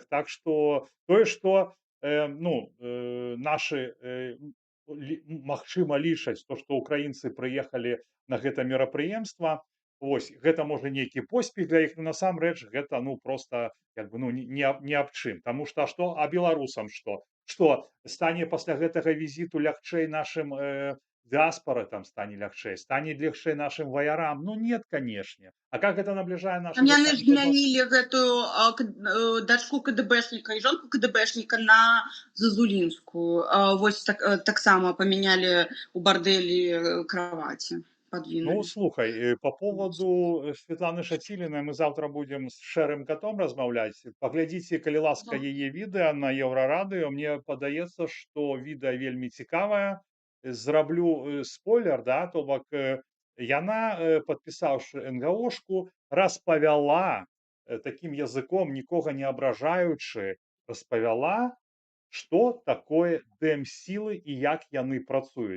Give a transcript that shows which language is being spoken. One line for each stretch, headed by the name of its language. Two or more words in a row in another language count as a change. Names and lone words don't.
Belarusian: Так што тое, што нашы магчыма лічаць, што украінцы прыехалі на гэта мерапрыемства, вось, гэта можа нейкі поспех для іх, но насамрэч гэта ну просто як бы ну не аб чым. Таму што а беларусам што? Што стане пасля гэтага візіту лягчэй нашым дыаспары там стане лягчэй, стане лягчэй нашым ваярам?
Russian: Ну нет, канешне. А как это
Belarusian: набліжае наша Яны ж змянілі гэтую дачку КДБшніка і жонку КДБшніка на Зазулінскую. Вось таксама памянялі у бардэлі кроваці. Ну, слухай,
Russian: по поводу Светланы Шаціліной мы завтра будем с Шэрым Катом размаўляць.
Belarusian: Паглядзіце, калі ласка, яе відэа на Еўрарадыё. Мне падаецца, што відэа вельмі цікавае. Зраблю спойлер, да, то бок яна, падпісаўшы НГОшку, распавяла такім языком, нікога не абражаючы, распавяла, што такое дэм-сілы і як яны працуюць.